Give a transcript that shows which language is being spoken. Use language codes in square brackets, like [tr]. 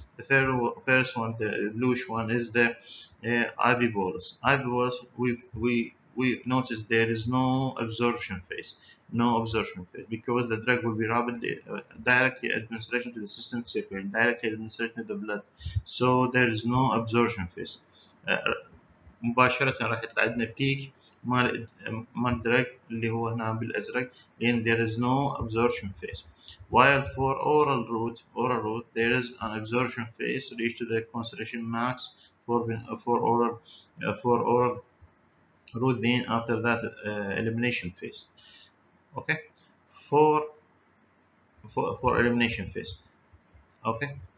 [en] The first one, the bluish one, is the IV bolus. IV bolus, we notice there is no absorption phase. no absorption phase, because the drug will be rapidly directly administration to the system circulation, directly administration to the blood, so there is no absorption phase. [ar] مباشرة راح يطلع عندنا بيك مال الدرج اللي هو هنا بالأزرق لأن [en] there is no absorption phase. While for oral route there is an absorption phase reached to the concentration max for oral route, then after that elimination phase. Okay, for elimination phase. Okay.